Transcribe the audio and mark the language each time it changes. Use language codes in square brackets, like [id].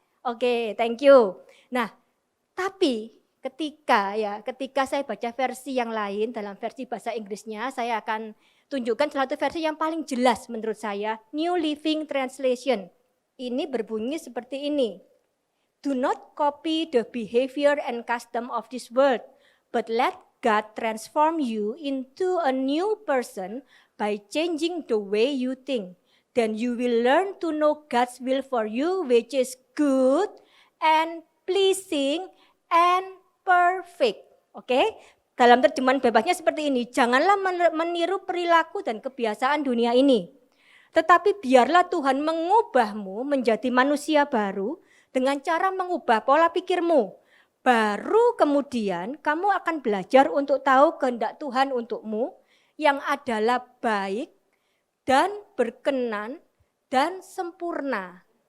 [id] Oke, [en] thank you. [id] Nah, tapi ketika saya baca versi yang lain dalam versi bahasa Inggrisnya, saya akan tunjukkan salah satu versi yang paling jelas menurut saya, New Living Translation. Ini berbunyi seperti ini. [en] Do not copy the behavior and custom of this world, but let God transform you into a new person by changing the way you think. Then you will learn to know God's will for you, which is good and pleasing and perfect. Oke? [id] Dalam terjemahan bebasnya seperti ini, janganlah meniru perilaku dan kebiasaan dunia ini. Tetapi biarlah Tuhan mengubahmu menjadi manusia baru dengan cara mengubah pola pikirmu. Baru kemudian kamu akan belajar untuk tahu kehendak Tuhan untukmu yang adalah baik dan berkenan dan sempurna.